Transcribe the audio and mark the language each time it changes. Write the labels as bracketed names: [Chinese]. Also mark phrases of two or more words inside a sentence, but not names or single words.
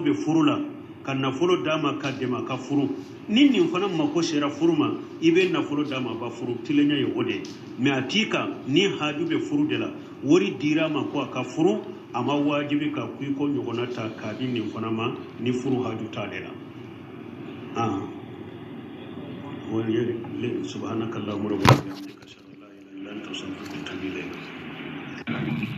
[Bambara] bɛ furu la ka nafolo d'a ma ka dɛmɛ a ka furu ni nin fana mako sera furu ma i bɛ nafolo d'a ma a ba furu tilenya ye o de ye mais a t'i kan ni haju bɛ furu de la wari dira ma ko a ka furu a ma wajibi ka ku i ko ɲɔgɔnna ta k'a di nin fana ma ni furu haju t'ale la [Arabic] سبحانك اللهم ربنا وبحمدك اشهد ان لا اله الا انت استغفرك واتوب اليك